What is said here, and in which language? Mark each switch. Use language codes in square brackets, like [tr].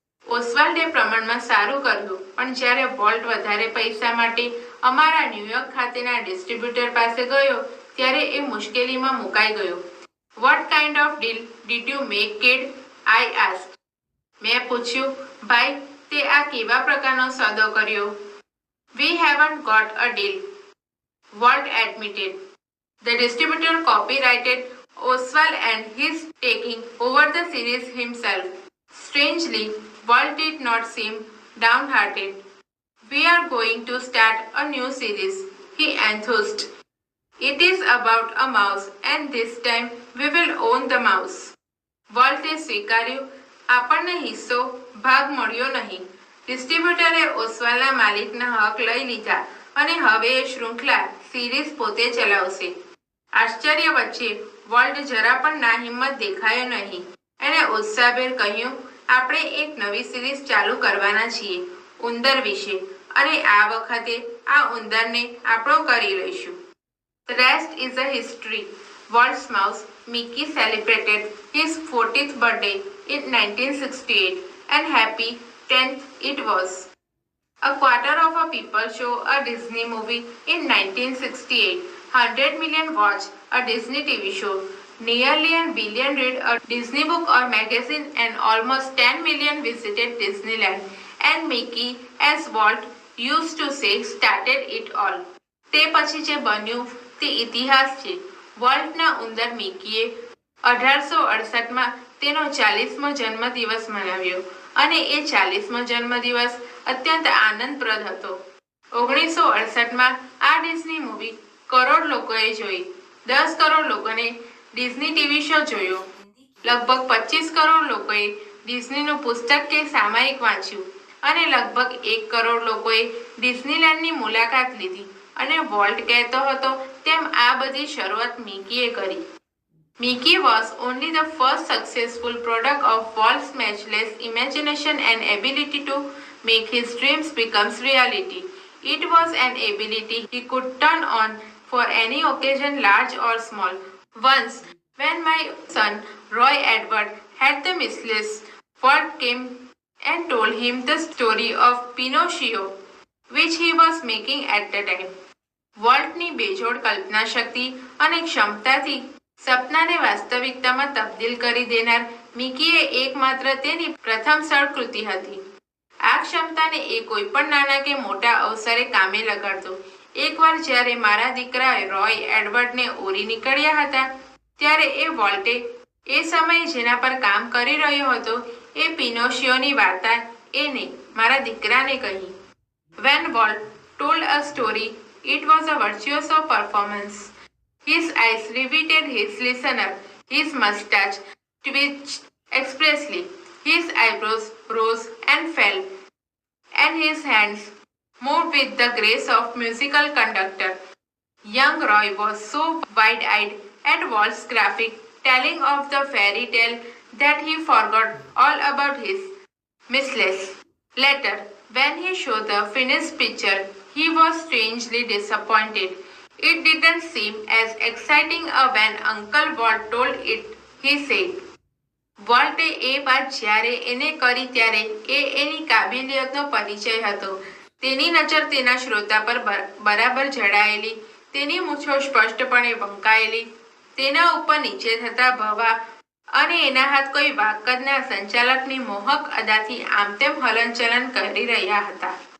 [gu] ઓસ્વાલ્ડે પ્રમાણમાં સારું કર્યું, પણ જ્યારે વોલ્ટ વધારે પૈસા માટે અમારા ન્યુયોર્ક ખાતેના ડિસ્ટ્રીબ્યુટર પાસે ગયો ત્યારે એ મુશ્કેલીમાં મુકાઈ ગયો. [en] What kind of deal did you make kid? I asked. [gu] મેં પૂછ્યું, ભાઈ તે આ કેવા પ્રકારનો સોદો કર્યો? [en] We haven't got a deal, Walt admitted. The distributor copyrighted Oswald and he's taking over the series himself. Strangely, Walt did not seem downhearted. We are going to start a new series, he enthused. It is about a mouse and this time we will own the mouse. [gu] વોલ્ટે સ્વીકાર્યું. આપણને હિસ્સો ભાગ મળ્યો નહીં. ડિસ્ટ્રીબ્યુટરે ઓસ્વાલના માલિકના હક લઈ લીધા અને હવે એ શૃંખલા સિરીઝ પોતે ચલાવશે. આશ્ચર્ય વચ્ચે વોલ્ટ જરા પણ નાહિંમત દેખાયો નહીં. એણે ઉત્સાહભેર કહ્યું, આપણે એક નવી સિરીઝ ચાલુ કરવાના છીએ ઉંદર વિશે અને આ વખતે આ ઉંદરને આપણો કરી લઈશું. [en] The rest is a history. Walt's mouse, Mickey, celebrated his 40th birthday in 1968 and happy 10th it was. A quarter of a people show a Disney movie in 1968. 100 million watch a Disney TV show. Nearly a billion read a Disney book or magazine and almost 10 million visited Disneyland. And Mickey, as Walt used to say, started it all. [gu] તે પછી જે બન્યું તે ઇતિહાસ છે. વોલ્ટના ઉંદર મિકીએ 1868માં તેનો 40મો જન્મદિવસ મનાવ્યો અને એ 40મો જન્મદિવસ અત્યંત આનંદપ્રદ હતો. 1968માં આ ડિઝની મૂવી કરોડ લોકોએ જોઈ. 10 કરોડ લોકોને ડિઝની ટીવી શો જોયો. લગભગ 25 કરોડ લોકોએ ડિઝનીનું પુસ્તક કે સામાયિક વાંચ્યું અને લગભગ 1 કરોડ લોકોએ ડિઝનીલેન્ડની મુલાકાત લીધી. અને વોલ્ટ કહેતો હતો તેમ આ બધી શરૂઆત મિકીએ કરી. [en] Mickey was only the first successful product of Walt's matchless imagination and ability to make his dreams become reality. It was an ability he could turn on for any occasion, large or small. Once, when my son Roy Edward had the measles, Walt came and told him the story of Pinocchio, which he was making at the time. [gu] વોલ્ટની બેજોડ કલ્પના શક્તિ અને ક્ષમતાથી સપનાને વાસ્તવિકતામાં તબદીલ કરી દેનાર મિકીએ એકમાત્ર તેની પ્રથમસ્થળ કૃતિ હતી. આ ક્ષમતાને એ કોઈ પણ નાના કે મોટા અવસરે કામે લગાડતો. એકવાર જ્યારે મારા દીકરા રોય એડવર્ડને ઓરી નીકળ્યા હતા ત્યારે એ વોલ્ટે એ સમયે જેના પર કામ કરી રહ્યો હતો એ પિનોશિયોની વાર્તા એને મારા દીકરાને કહી. [en] When Walt told a story, it was a virtuoso performance. His eyes riveted his listener, his mustache twitched expressly, his eyebrows rose and fell, and his hands moved with the grace of musical conductor. Young Roy was so wide-eyed at Walt's graphic telling of the fairy tale that he forgot all about his measles. Later, when he showed the finished picture, he was strangely disappointed. It didn't seem as exciting when Uncle Walt told it, he said. [gu] વોલ્ટે એ વાત જ્યારે એને કરી ત્યારે એ એની કાબિલિયતનો પરિચય હતો. તેની નજર તેના શ્રોતા પર બરાબર જડાયેલી, તેની મૂછો સ્પષ્ટપણે બંકાયેલી, તેના ઉપર નીચે થતા ભવા અને એના હાથ કોઈ વાકદના સંચાલકની મોહક અદાથી આમ તેમ હલનચલન કરી રહ્યા હતા.